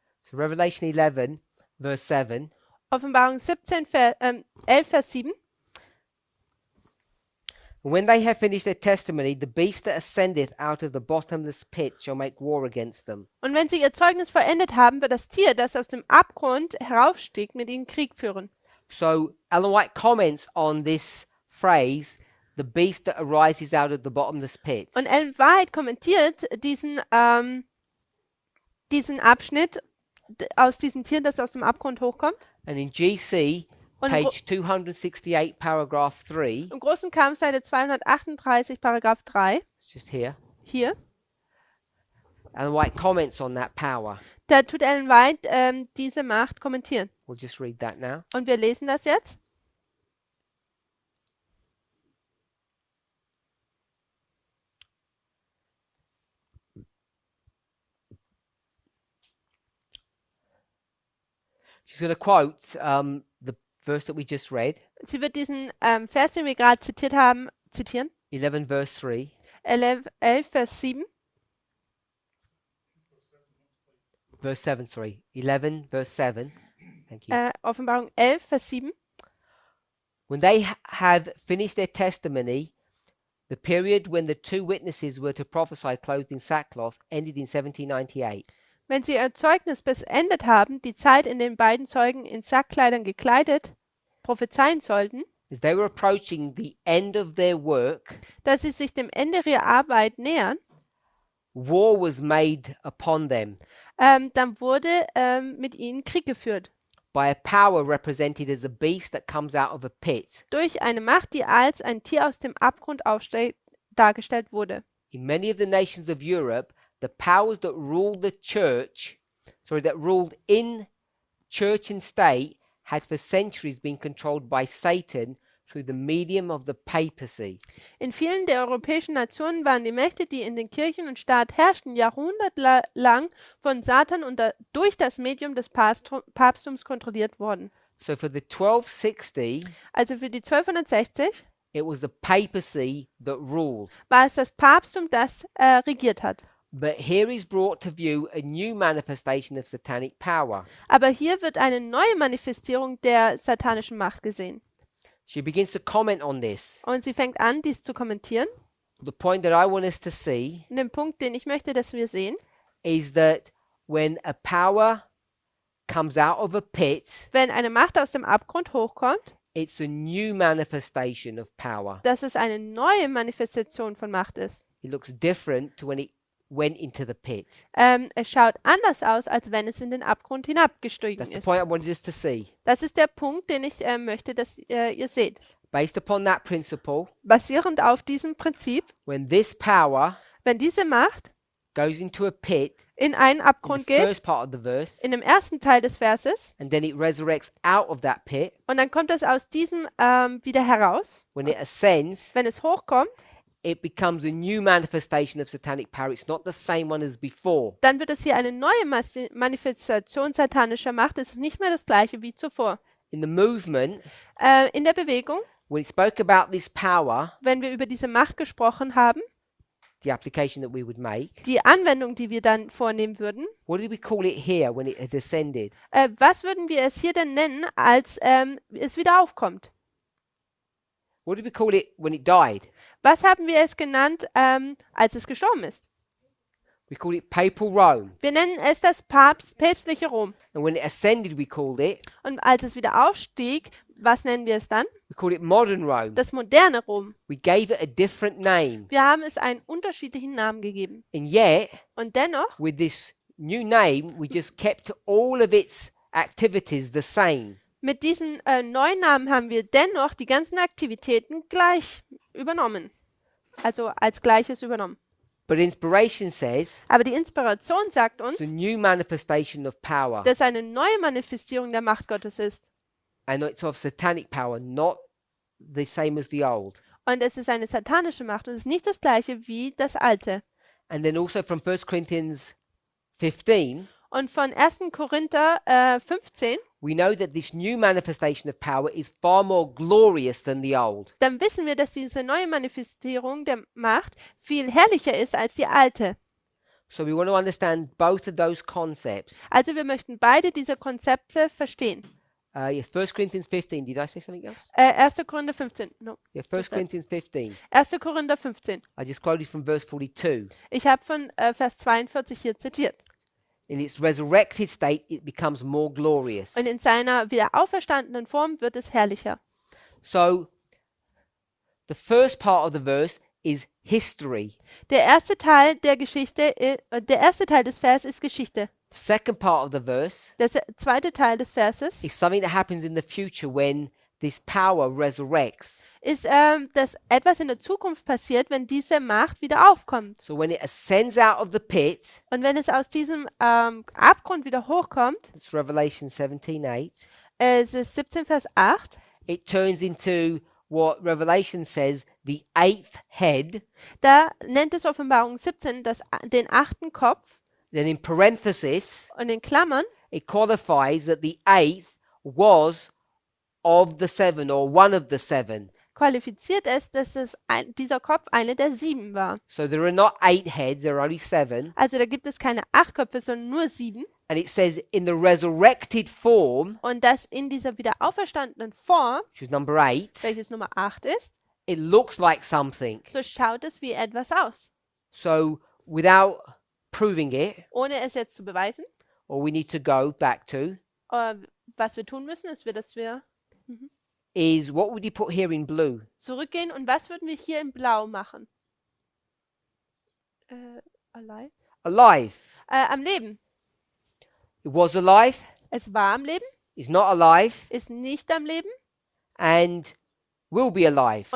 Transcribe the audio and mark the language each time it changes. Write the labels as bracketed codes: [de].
[en] So Revelation 11, verse 7. [de] Offenbarung 11, Vers 7. [en] When they have finished their testimony, the beast that ascendeth out of the bottomless pit shall make war against them. [de] Und wenn sie ihr Zeugnis vollendet haben, wird das Tier, das aus dem Abgrund heraufstieg, mit ihnen Krieg führen. [en] So Ellen White comments on this phrase, the beast that arises out of the bottomless pit. [de] Und Ellen White kommentiert diesen Abschnitt aus diesem Tier, das aus dem Abgrund hochkommt. [en] And in GC, [de] Und [en] page 268, paragraph 3, [de] im großen Kampf, Seite 238, Paragraph 3, [en] it's just here, [de] hier, [en] Ellen White comments on that power. [de] da tut Ellen White diese Macht kommentieren. [en] We'll just read that now. [de] Und wir lesen das jetzt. [en] She's going to quote the verse that we just read, [de] Sie wird diesen Vers, den wir gerade zitiert haben, zitieren. [en] 11 verse 3. [de] 11, Vers 7. [en] Verse 7, sorry. 11 verse 7. Thank you. [de] Offenbarung 11, Vers 7. [en] When they have finished their testimony, the period when the two witnesses were to prophesy clothed in sackcloth ended in 1798. [de] Wenn sie ihr Zeugnis beendet haben, die Zeit, in der beiden Zeugen in Sackkleidern gekleidet prophezeien sollten, [en] As they were approaching the end of their work, [de] dass sie sich dem Ende ihrer Arbeit nähern, [en] war was made upon them [de] dann wurde mit ihnen Krieg geführt. [en] by a power represented as a beast that comes out of a pit. [de] Durch eine Macht, die als ein Tier aus dem Abgrund dargestellt wurde. [en] In many of the nations of Europe, the powers that ruled that ruled in church and state, had for centuries been controlled by Satan through the medium of the papacy. [de] In vielen der europäischen Nationen waren die Mächte, die in den Kirchen und Staat herrschten, jahrhundertelang von Satan und durch das Medium des Papsttums kontrolliert worden. [en] So for the 1260, [de] Also für die 1260 [en] it was the papacy that ruled. [de] war es das Papsttum, das regiert hat. [en] But here is brought to view a new manifestation of satanic power. [de] Aber hier wird eine neue Manifestierung der satanischen Macht gesehen. [en] She begins to comment on this. [de] Und sie fängt an, dies zu kommentieren. [en] The point that I want us to see [de] Und den Punkt, den ich möchte, dass wir sehen, [en] is that when a power comes out of a pit, [de] wenn eine Macht aus dem Abgrund hochkommt, [en] it's a new manifestation of power. [de] dass es eine neue Manifestation von Macht ist. [en] It looks different to when it went into the pit. [de] Es schaut anders aus, als wenn es in den Abgrund hinabgestiegen [en] That's the [de] ist. [en] point I wanted us to see. [de] Das ist der Punkt, den ich möchte, dass ihr seht. [en] Based upon that principle, [de] Basierend auf diesem Prinzip, [en] when this power [de] wenn diese Macht [en] goes into a pit [de] in einen [en] in the [de] Abgrund geht, [en] first part of the verse, [de] in dem ersten Teil des Verses, [en] and then it resurrects out of that pit, [de] und dann kommt es aus diesem wieder heraus, [en] when it ascends, [de] wenn es hochkommt, [en] it becomes a new manifestation of satanic power. It's not the same one as before. [de] dann wird es hier eine neue Manifestation satanischer Macht. Es ist nicht mehr das gleiche wie zuvor. [en] In the movement, [de] In der Bewegung, [en] when it spoke about this power, [de] wenn wir über diese Macht gesprochen haben, [en] the application that we would make, [de] die Anwendung, die wir dann vornehmen würden, [en] what did we call it here when it had ascended? [de] was würden wir es hier denn nennen, als es wieder aufkommt? [en] What did we call it when it died? [de] Was haben wir es genannt, als es gestorben ist? [en] We called it papal Rome. [de] Wir nennen es das päpstliche Rom. [en] And when it ascended, we called it [de] Und als es wieder aufstieg, was nennen wir es dann? [en] We call it modern Rome. [de] Das moderne Rom. [en] We gave it a different name. [de] Wir haben es einen unterschiedlichen Namen gegeben. [en] And yet, [de] Und dennoch, [en] with this new name, we just kept all of its activities the same. [de] mit diesem neuen Namen haben wir dennoch die ganzen Aktivitäten gleich übernommen. Also als Gleiches übernommen. [en] But inspiration says [de] Aber die Inspiration sagt uns, [en] it's a new manifestation of power. [de] dass eine neue Manifestierung der Macht Gottes ist. [en] And it's of satanic power, not the same as the old. [de] Und es ist eine satanische Macht und es ist nicht das gleiche wie das alte. [en] And then also from 1 Corinthians 15, [de] Und von 1. Korinther 15, [en] we know that this new manifestation of power is far more glorious than the old. [de] dann wissen wir, dass diese neue Manifestierung der Macht viel herrlicher ist als die alte. [en] So we want to understand both of those concepts. [de] Also wir möchten beide diese Konzepte verstehen. [en] Yes, 1 Corinthians 15. Did I say something else? [de] 1. Korinther 15. No. [en] Yeah, 1 Corinthians 15. [de] 1. Korinther 15. [en] I just quoted from verse 42. [de] Ich habe von Vers 42 hier zitiert. [en] In its resurrected state, it becomes more glorious. [de] Und in seiner wieder auferstandenen Form wird es herrlicher. [en] So, the first part of the verse is history. [de] Der erste Teil der Geschichte, der erste Teil des Vers ist Geschichte. [en] The second part of the verse [de] Der zweite Teil des Verses [en] is something that happens in the future when this power resurrects. [de] ist, dass etwas in der Zukunft passiert, wenn diese Macht wieder aufkommt. [en] So when it ascends out of the pit, [de] Und wenn es aus diesem Abgrund wieder hochkommt, [en] it's Revelation 17:8, [de] es ist 17 Vers 8, [en] it turns into what Revelation says, the eighth head. [de] da nennt es Offenbarung 17 den 8. Kopf [en] Then in parenthesis, [de] und in Klammern, [en] it qualifies that the eighth was of the seven or one of the seven. [de] qualifiziert es, dass dieser Kopf eine der 7 war. [en] So there are not 8 heads, there are only 7. [de] Also da gibt es keine 8 Köpfe, sondern nur 7. [en] And it says in the resurrected form, [de] Und das in dieser wieder auferstandenen Form, [en] which is number 8, [de] welches Nummer 8 ist, [en] it looks like something. [de] so schaut es wie etwas aus. [en] So without proving it, [de] Ohne es jetzt zu beweisen, [en] all we need to go back to [de] was wir tun müssen, ist, dass wir [en] is what would you put here in blue? [de] zurückgehen und was würden wir hier in Blau machen? [en] Alive? Alive. [de] Am Leben. [en] It was alive, [de] Es war am Leben, [en] is not alive, [de] ist nicht am Leben [en] and will be alive.